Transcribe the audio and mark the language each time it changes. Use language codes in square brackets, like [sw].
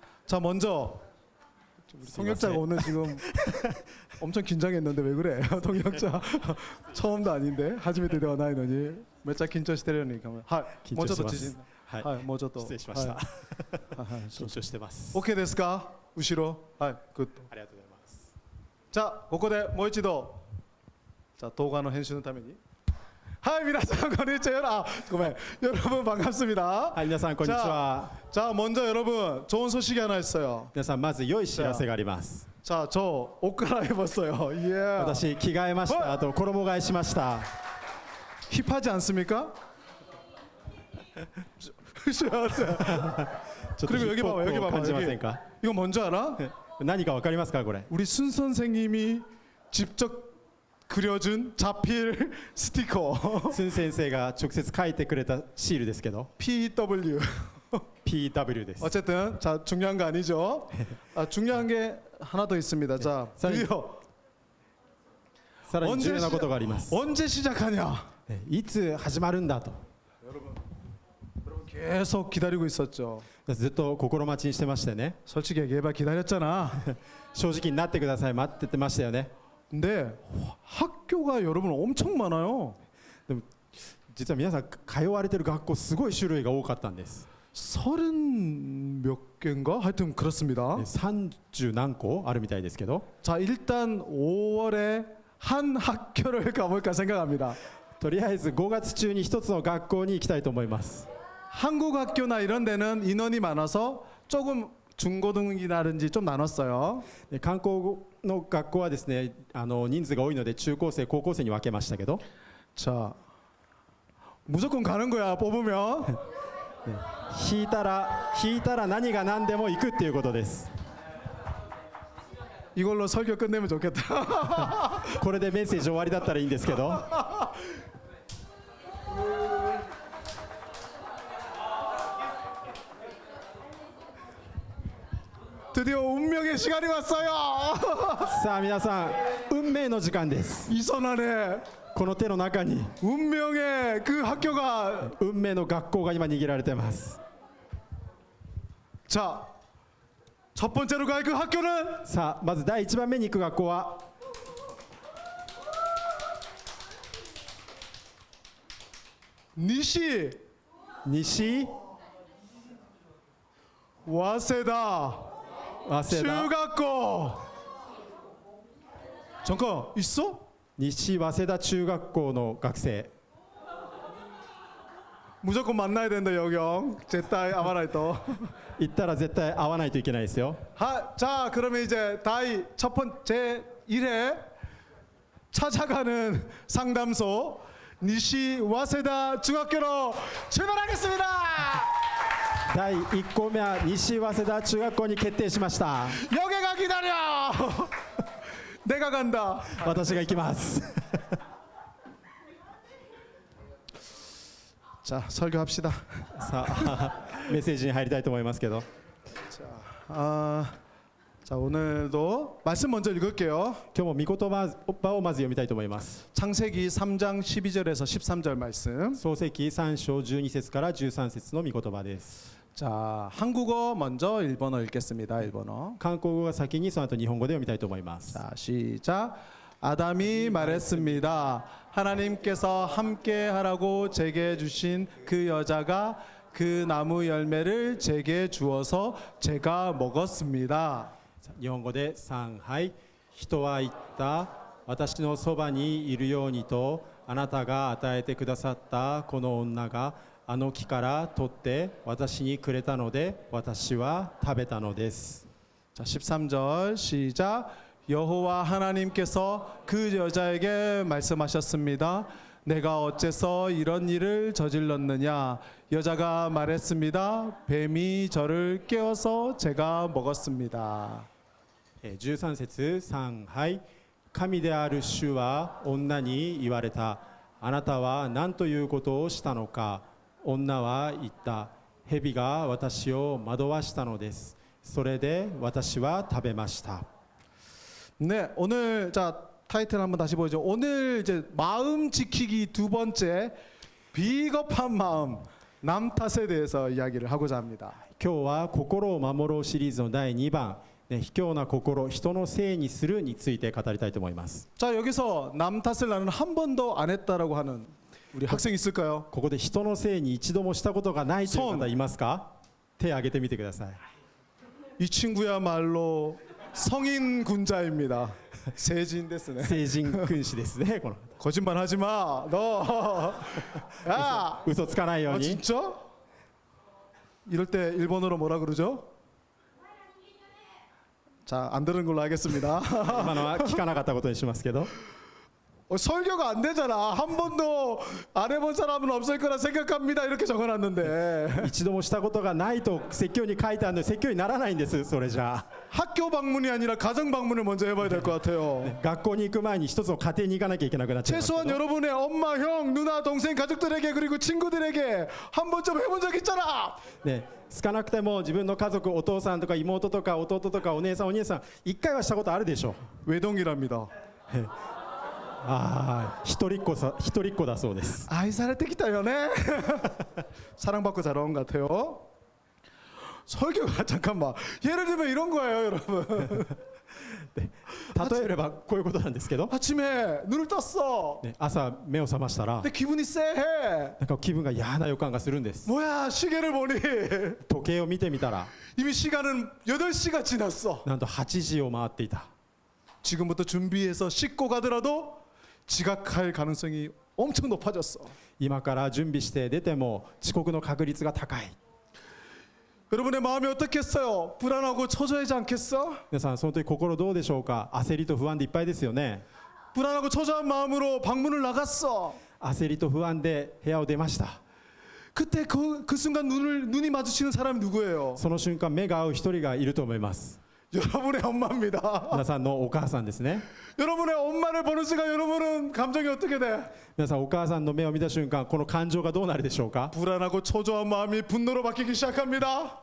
[ko] 자 먼저 통역자가 오늘 지금 엄청 긴장했는데 왜 그래? 통역자 처음도 아닌데 [ja] 하지메테ではないのにめっちゃ緊張してるようにはいもうちょっと縮んではいもうちょっと失礼しました。はい緊張してます。 OK ですか？後ろはいグッドありがとうございます。 자ここでもう一度자動画の編集のためにはい皆さんこんにちはごめん [ko] 여러분 반갑습니다 [ja] はい、皆さんこんにちは。 [ko] 자 먼저 여러분 좋은 소식이 하나 있어요 [ja] 皆さんまず良い知らせがあります。 [ko] 자 저 옷 갈아입었어요 예 [ja] 私着替えました。あと衣替えしました。 [ko] 힙하지 않습니까? [ja] ちょっと [ko] 그리고 [ja] ヒ [ko] 여기 [ja] ップホ [ko] 봐봐 [ja] ッ [ko] 여기 [ja] プを [ko] 봐봐 [ja] 感じませ [ko] 여기 [ja] んか？ [ko] 이거 뭔지 알아? [ja] 何かわかりますかこれ？ [ko] 우리 순 선생님이 직접 그려준 자필 스티커 [ja] スン先生が直接書いてくれたシールですけど、 PW PW です。 [ko] 어쨌든 자 중요한 거 아니죠? 아, 중요한 게 하나 더 있습니다. 자 드디어 [ja] さらに重要なことがあります。 [ko] 언제 시작하냐? [ja] いつ始まるんだと。 [ko] 여러분 계속 기다리고 있었죠. [ja] ずっと心待ちにしてましてね。 [ko] 솔직히 얘기해봐 기다렸잖아. [ja] 正直になってください。待ってましたよね。 [ko] 근데 학교가 여러분 엄청 많아요. [ja] でも実は皆さん通われてる学校すごい種類が多かったんです。 [ko] 30 몇 개인가? 하여튼 그렇습니다. [ja] 30何校あるみたいですけど、 [ko] 자 일단 5월에 한 학교를 가볼까 생각합니다. [ja] とりあえず5月中に一つの学校に行きたいと思います。 [ko] 한국 학교나 이런 데는 인원이 많아서 조금 중고등이라든지 좀 나눴어요. [ja] で観光の学校はですね、人数が多いので中高生高校生に分けましたけど、 [ko] 자 무조건 가는 거야 뽑으면. [ja] 引いたら何が何でも行くっていうことです。 [ko] 이걸로 설교 끝내면 좋겠다. [ja] これでメッセージ終わりだったらいいんですけど、 [ko] 드디어 운명의 시간이 왔어요. [ja] さあ皆さん運命の時間です。 [ko] 이 손 안에 [ja] この手の中に [ko] 운명의 그 학교가 [ja] 運命の学校が今握られてます。 [ko] 자 첫 번째로 갈 그 학교는 [ja] さあまず第1番目に行く学校は [ko] 니시 [ja] 西 [ko] 와세다 [ja] 早稲田 [ko] 중학교. 잠깐 있어? [ja] 西早稲田中学校の学生、 [ko] 무조건 만나야 된다 여경. [ja] 제타이 아마라이토. 行ったら絶対会わないといけないですよ。 [ko] 자 그러면 이제 다이 첫 번째 1회 찾아가는 상담소 니시 와세다 중학교로 출발하겠습니다. [ja] 第1校目は西早稲田中学校に決定しました。 [ko] 여기가 기다려. 내가 간다. [ja] 私が行きます。 [ko] 자 설교합시다. [ja] さあメッセージに入りたいと思いますけど、 [ko] 자 오늘도 말씀 먼저 읽을게요. [ja] 今日も御言葉をまず読みたいと思います。 [ko] 창세기 3장 12절에서 13절 말씀. [ja] 創世記3章12節から13節の御言葉です。 [ko] 자 한국어 먼저 일본어 읽겠습니다. 일본어. [ja] 韓国語が先にその後日本語で読みたいと思います。 [ko] 자 시작. 아담이 말했습니다. 하나님께서 함께 하라고 제게 주신 그 여자가 그 나무 열매를 제게 주어서 제가 먹었습니다. 日本語で3杯、人は言った、私のそばにいるようにとあなたが与えてくださったこの女があの木から取って私にくれたので私は食べたのです。 자 13절 시작. 여호와 하나님께서 그 여자에게 말씀하셨습니다. 내가 어째서 이런 일을 저질렀느냐? 여자가 말했습니다. 뱀이 저를 깨워서 제가 먹었습니다. [ja] 13節3杯、神である主は女に言われた。あなたは何ということをしたのか。女は言った。蛇が私を惑わしたのです。それで私は食べました。 [ko] 네, 오늘 자 타이틀 한번 다시 보죠. 오늘 이제 마음 지키기 두 번째 비겁한 마음 남 탓에 대해서 이야기를 하고자 합니다. [ja] 今日は心を守ろうシリーズの第2番、ね、卑怯な心人のせいにするについて語りたいと思います。 [ko] 자, 여기서 남 탓을 나는 한 번도 안 했다라고 하는 우리 학생 있을까요? [ja] ここで人のせいに一度もしたことがないという方いますか？手を挙げてみてください。 [ko] 이 친구야말로 성인 군자입니다. 세진 됐으네. [ja] 成人君子ですね。この [ko] 거짓말 하지 마. 너. 야. [ja] 嘘つかないよう 아 に。 [ko] 진짜? 이럴 때 일본어로 뭐라 그러죠? 자, 안 들은 걸로 하겠습니다. [ja] 今のは聞かなかったことにしますけど、 [ko] 설교가 안 되잖아. 한 번도 안 해본 사람은 없을 거라 생각합니다. 이렇게 적어놨는데 [ja] 一度もしたことがないと説教に書いてあるので説教にならないんです。それじゃ [ko] 학교 방문이 아니라 가정 방문을 먼저 해봐야 될 것 같아요. [ja] あ学校に行く前に一つの家庭に行かなきゃいけなくなっちゃいますけ [ko] 최소한 [ja] ど、 [ko] 여러분의 엄마, 형, 누나, 동생, 가족들에게 그리고 친구들에게 한 번쯤 해본 적 있잖아. [ja] ね、少なくても自分の家族、お父さんとか妹とか弟とかお姉さんお兄さん一回はしたことあるでしょう。 [ko] 외동이랍니다. [ja] ああ、一人っ子だそうです。 아이 살때 기다려네. [ko] 사랑받고 자라온 것 같아요. 설교가 잠깐만. 예를 들면 이런 거예요, 여러분. [ja] 例えればこういうことなんですけど、 [ko] 아침에 눈을 떴어. [ja] ね、朝目を覚ましたら [ko] 근데 기분이 쎄해. [ja] なんか気分が嫌な予感がするんです。 [ko] 뭐야, 시계를 보니 [ja] 時計を見てみたら [ko] 이미 시간은 8시가 지났어. [ja] なんと8時を回っていた。 [ko] 지금부터 준비해서 씻고 가더라도 지각할 가능성이 엄청 높아졌어. [ja] 今から準備して出ても遅刻の確率が高い。 [ko] 여러분의 마음이 어떻겠어요? 불안하고 초조하지 않겠어? [ja] 皆さんその時心どうでしょうか？焦りと不安でいっぱいですよね。 [ko] 불안하고 초조한 마음으로 방문을 나갔어. [ja] 焦りと不安で部屋を出ました。 [ko] 그때 그 순간 눈이 마주치는 사람이 누구예요? [ja] その瞬間目が合う一人がいると思います。 [ko] 여러분의 엄마입니다. [ja] 皆さんのお母さんですね。 [ko] 여러분의 엄마를 보는 순간 여러분은 감정이 어떻게 돼? [ja] 皆さんお母さんの目を見た瞬間この感情がどうなるでしょうか？ [ko] 불안하고 초조한 마음이 분노로 바뀌기 시작합니다.